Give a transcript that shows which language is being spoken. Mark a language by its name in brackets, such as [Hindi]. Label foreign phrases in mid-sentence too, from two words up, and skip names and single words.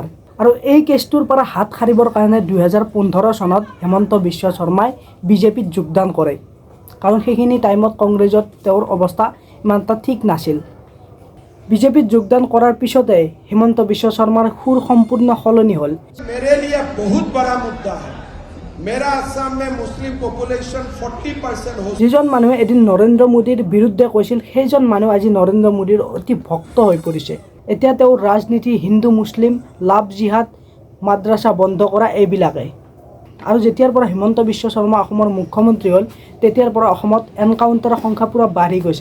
[Assamese] আৰু এই কেছটোৰ পৰা হাত সাৰিবৰ কাৰণে 2015 চনত হিমন্ত বিশ্ব শৰ্মাই বিজেপিত যোগদান কৰে, কাৰণ সেইখিনি টাইমত কংগ্ৰেছত তেওঁৰ অৱস্থা ইমান এটা ঠিক নাছিল। বিজেপিত যোগদান কৰাৰ পিছতে হিমন্ত বিশ্ব শৰ্মাৰ সুৰ সম্পূৰ্ণ সলনি হ'ল। [Hindi] मेरे लिए बहुत बड़ा मुद्दा है। मेरा असम में [English] Muslim population [Hindi] 40% हो। [Assamese] যিজন মানুহে এদিন নৰেন্দ্ৰ মোদীৰ বিৰুদ্ধে কৈছিল সেইজন মানুহ আজি নৰেন্দ্ৰ মোদীৰ অতি ভক্ত হৈ পৰিছে। এতিয়া তেওঁৰ ৰাজনীতি হিন্দু মুছলিম, [English] love jihad, [Assamese] মাদ্ৰাছা বন্ধ কৰা এইবিলাকে। আৰু যেতিয়াৰ পৰা হিমন্ত বিশ্ব শৰ্মা অসমৰ মুখ্যমন্ত্ৰী হ'ল তেতিয়াৰ পৰা অসমত এনকাউণ্টাৰৰ সংখ্যা পূৰা বাঢ়ি গৈছে।